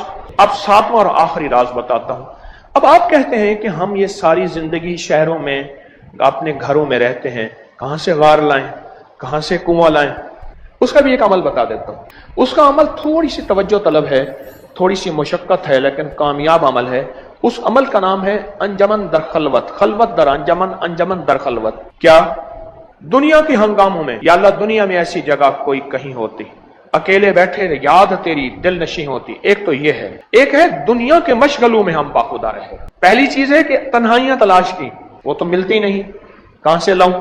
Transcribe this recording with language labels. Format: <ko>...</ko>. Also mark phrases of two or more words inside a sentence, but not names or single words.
<ur>اب 7واں اور آخری راز بتاتا ہوں۔ اب آپ کہتے ہیں کہ ہم یہ ساری زندگی شہروں میں اپنے گھروں میں رہتے ہیں، کہاں سے غار لائیں، کہاں سے کنواں لائیں؟ اس کا بھی ایک عمل بتا دیتا ہوں۔ اس کا عمل تھوڑی سی توجہ طلب ہے، تھوڑی سی مشقت ہے، لیکن کامیاب عمل ہے۔ اس عمل کا نام ہے</ur> <fa>انجمن در خلوت، خلوت در انجمن، انجمن در خلوت۔</fa> <ur>کیا؟ دنیا کے ہنگاموں میں، یا اللہ دنیا میں ایسی جگہ کوئی کہیں ہوتی، اکیلے بیٹھے یاد تیری دل نشیں ہوتی۔ ایک تو یہ ہے، ایک ہے دنیا کے مشغلوں میں ہم باخودہ رہے۔ پہلی چیز ہے کہ تنہائیاں تلاش کی، وہ تو ملتی نہیں، کہاں سے لاؤں؟</ur>